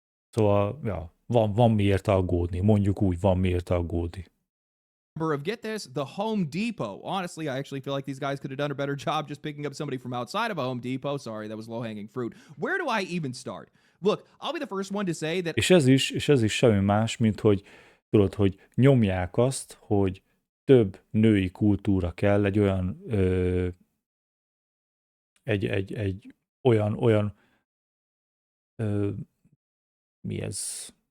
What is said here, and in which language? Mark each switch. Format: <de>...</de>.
<hu>Szóval, ja, van miért aggódni, mondjuk úgy, van miért aggódni.</hu> <en>Of, get this, the Home Depot. Honestly, I actually feel like these guys could have done a better job just picking up somebody from outside of a Home Depot. Sorry, that was low-hanging fruit. Where do I even start? Look, I'll be the first one to say that...</en> <hu>És ez is semmi más, mint hogy tudod, hogy nyomják azt, hogy több női kultúra kell egy olyan egy olyan mi ez?</hu>